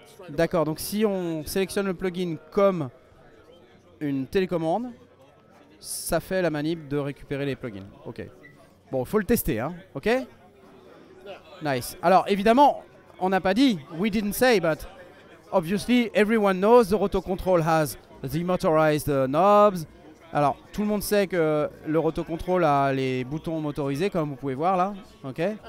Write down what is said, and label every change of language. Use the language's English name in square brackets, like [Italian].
[French] D'accord. Donc si on sélectionne le plugin comme une télécommande, ça fait la manip de récupérer les plugins. Ok. Bon, il faut le tester, hein. Ok. Nice. Alors évidemment, on n'a pas dit, [English] we didn't say, but obviously everyone knows the rotocontrol has the motorized knobs. [French] Alors tout le monde sait que le rotocontrol a les boutons motorisés, comme vous pouvez voir là. Ok.